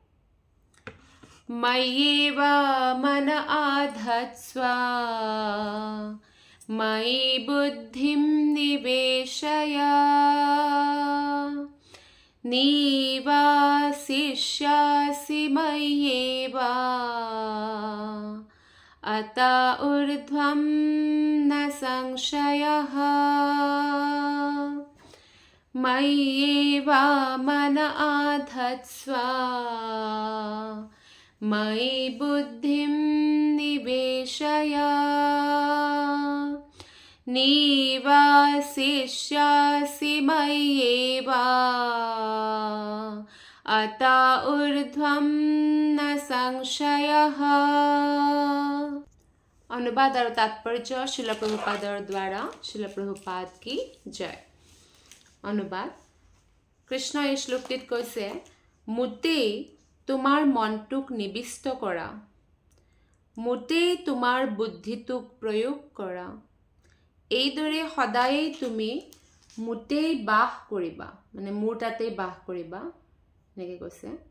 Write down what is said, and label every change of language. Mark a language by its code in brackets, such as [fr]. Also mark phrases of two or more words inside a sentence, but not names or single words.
[sa] ময়্যেব মন আধৎস্ব ময়ি বুদ্ধিম নিবেশয় নিবাসিষ্যাসি ময়্যেব अत ऊर्ध्वं न संशयः। मय्येव मन आधत्स्व मयि बुद्धिं निवेशय निवासिष्यासि मय्येव अत ऊर्ध्वं न संशयः। [hi] अनुवाद और तात्पर्य श्रील प्रभुपादर द्वारा। श्रील प्रभुपाद की जय। अनुवाद। [as] कृष्ण এই শ্লোকটিত কৈছে, মোটেই তোমাৰ মনটোক নিবিষ্ট কৰা, মোটেই তোমাৰ বুদ্ধিটোক প্ৰয়োগ কৰা, এইদৰে সদায় তুমি মোটেই বাস কৰিবা, মানে মোৰ তাতেই বাস কৰিবা, এনেকৈ কৈছে।